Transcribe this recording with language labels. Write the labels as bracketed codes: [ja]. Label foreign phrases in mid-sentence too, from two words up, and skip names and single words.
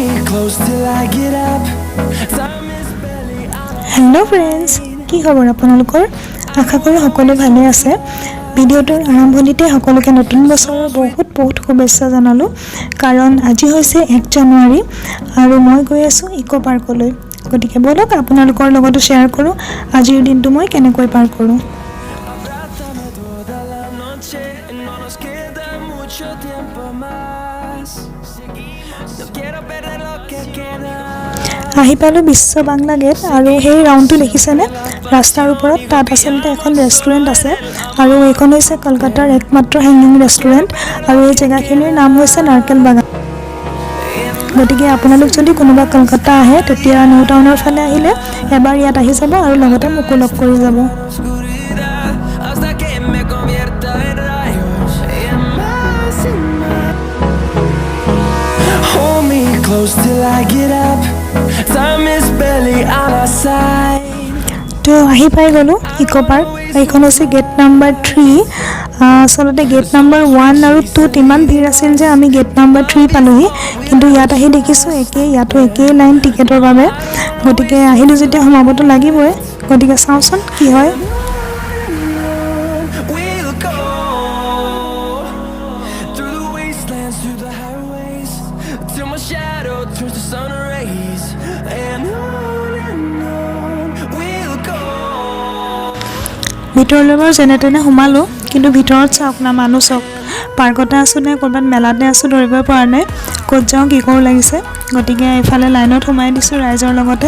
[en] close till I get up. Time is barely on. [as] হেল্ল' ফ্ৰেণ্ডছ, কি খবৰ আপোনালোকৰ? আশা কৰোঁ সকলো ভালে আছে। ভিডিঅ'টোৰ আৰম্ভণিতে সকলোকে নতুন বছৰৰ বহুত শুভেচ্ছা জনালোঁ, কাৰণ আজি হৈছে 1 জানুৱাৰী আৰু মই গৈ আছোঁ ইকো পাৰ্কলৈ। গতিকে ব'লক আপোনালোকৰ লগতো শ্বেয়াৰ কৰোঁ আজিৰ দিনটো মই কেনেকৈ পাৰ কৰোঁ। [es] Abrázame toda la noche, no nos queda mucho tiempo más. No quiero perder lo que queda. [as] আহি পালোঁ বিশ্ব বাংলা গেট আৰু সেই ৰাউণ্ডটো দেখিছেনে? ৰাস্তাৰ ওপৰত তাত আচলতে এখন ৰেষ্টুৰেণ্ট আছে আৰু এইখন হৈছে কলকাতাৰ একমাত্ৰ [en] hanging restaurant [as] আৰু এই জেগাখিনিৰ নাম হৈছে নাৰকেল বাগান। গতিকে আপোনালোক যদি কোনোবা কলকাতা আহে তেতিয়া নিউ টাউনৰ ফালে আহিলে এবাৰ ইয়াত আহি যাব আৰু লগতে মোকো লগ কৰি যাব। [es] Oscuridad hasta que me convierta en rayos y más y más. [en] Hold me close till I get up. Time is barely on our side. [as] তো আহি পাই গ'লোঁ ইকো পাৰ্ক। এইখন হৈছে [en] gate number 3. [as] আচলতে [en] gate number 1 [as] আৰু 2ত ইমান ভিৰ আছিল যে আমি [en] gate number 3 [as] পালোঁহি, কিন্তু ইয়াত আহি দেখিছোঁ ইয়াতো একেই লাইন টিকেটৰ বাবে। গতিকে আহিলোঁ যেতিয়া সোমাবতো লাগিবই, গতিকে চাওঁচোন কি হয়। [en] We'll go through the wastelands, through the highways, till my shadow turns to sun rays, and on we'll go. [as] ভিতৰলৈ বাৰু যেনে তেনে সোমালোঁ, কিন্তু ভিতৰত চাওক না, মানুহ চাওক। পাৰ্কতে আছোঁ নে ক'ৰবাত মেলাতে আছোঁ ধৰিবই পৰা নাই, ক'ত যাওঁ কি কৰোঁ লাগিছে। গতিকে এইফালে লাইনত সোমাই দিছোঁ ৰাইজৰ লগতে।